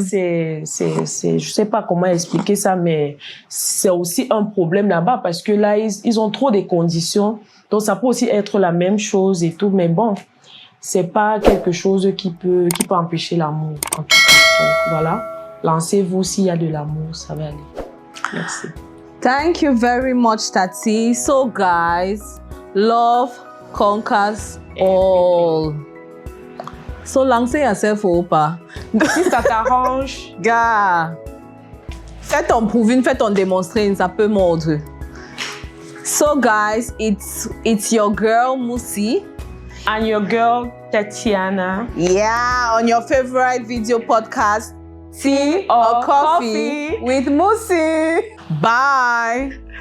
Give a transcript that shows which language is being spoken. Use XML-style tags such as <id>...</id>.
<fr>C'est, je sais pas comment expliquer ça, mais c'est aussi un problème là-bas parce que là, ils ont trop de conditions. Donc, ça peut aussi être la même chose et tout, mais bon, c'est pas quelque chose qui peut empêcher l'amour, en tout cas. Donc, voilà. Lancez-vous s'il y a de l'amour, ça va aller. Merci.</fr> <en>Thank you very much, Tati. So, guys, love conquers all. So,</en> <fr>lancez</fr> <en>yourself</en> <fr>ou pas. Si ça t'arrange. Gars, fais ton proving, fais ton démontrer, ça peut mordre.</fr> <en>So, guys, it's your girl, Musi. And your girl, Tatiana. Yeah, on your favorite video podcast, Tea or Coffee with Musi. Bye.</en>